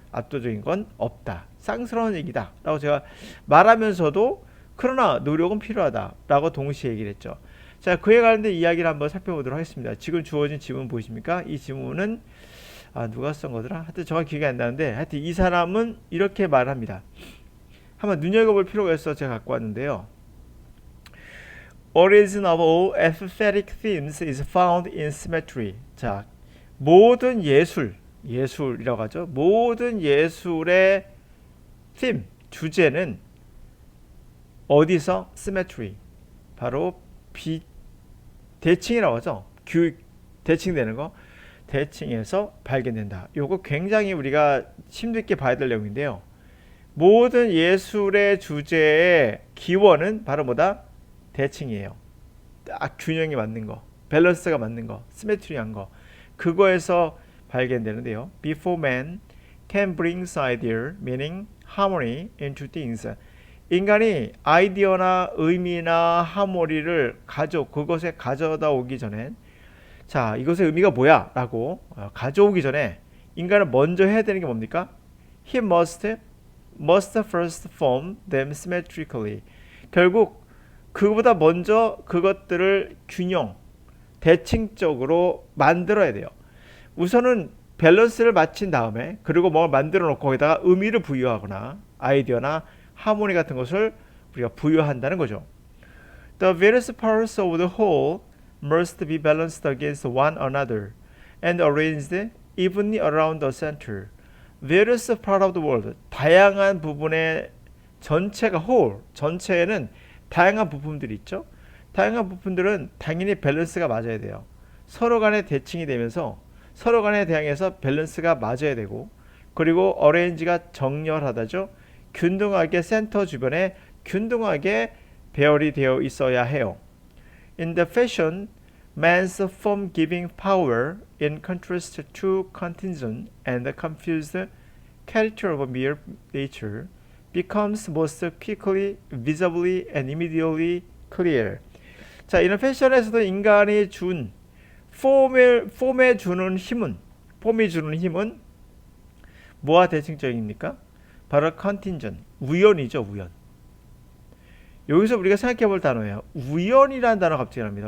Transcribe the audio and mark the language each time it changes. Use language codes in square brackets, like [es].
[ko] 압도적인 건 없다. 쌍스러운 얘기다. 라고 제가 말하면서도 그러나 노력은 필요하다. 라고 동시에 얘기를 했죠. 자, 그에 관련된 이야기를 한번 살펴보도록 하겠습니다. 지금 주어진 지문 보이십니까? 이 지문은 누가 쓴 거더라? 하여튼 정확히 기억이 안 나는데 하여튼 이 사람은 이렇게 말합니다. 한번 눈여겨볼 필요가 있어서 제가 갖고 왔는데요. [en] Origin of all aesthetic themes is found in symmetry. [ko] 자, 모든 예술이라고 하죠. 모든 예술의 theme, 주제는 어디서? symmetry. 바로 대칭이라고 하죠. 대칭되는 거. 대칭에서 발견된다. 요거 굉장히 우리가 심도 있게 봐야 될 내용인데요. 모든 예술의 주제의 기원은 바로 뭐다? 대칭이에요. 딱 균형이 맞는 거, 밸런스가 맞는 거, 시메트리한 거. 그거에서 발견되는데요. [en] Before man can bring idea, meaning, harmony into things. [ko] 인간이 아이디어나 의미나 하모니를 그것에 가져다 오기 전에 자, 이것의 의미가 뭐야? 라고 가져오기 전에 인간은 먼저 해야 되는 게 뭡니까? [en] He must first form them symmetrically. [ko] 결국 그보다 먼저 그것들을 대칭적으로 만들어야 돼요. 우선은 밸런스를 맞춘 다음에 그리고 뭘 만들어 놓고 거기다가 의미를 부여하거나 아이디어나 하모니 같은 것을 우리가 부여한다는 거죠. [en] The various parts of the whole must be balanced against one another and arranged evenly around the center. Various parts of the world, [ko] 다양한 부분의 전체가 whole, 전체에는 다양한 부품들이 있죠. 다양한 부품들은 당연히 밸런스가 맞아야 돼요. 서로 간에 대칭이 되면서 서로 간에 대항해서 밸런스가 맞아야 되고 그리고 어레인지가 정렬하다죠. 균등하게 센터 주변에 균등하게 배열이 되어 있어야 해요. [en] In the fashion, man's form giving power in contrast to contingent and confused character of mere nature becomes most quickly, visibly and immediately clear. [ko] 자, 이런 패션에서도 인간이 준 폼이 주는 힘은 뭐와 대칭적입니까? 바로 컨틴전, 우연이죠, 우연. 여기서 우리가 생각해 볼 단어예요. 우연이라는 단어 갑자기 나옵니다.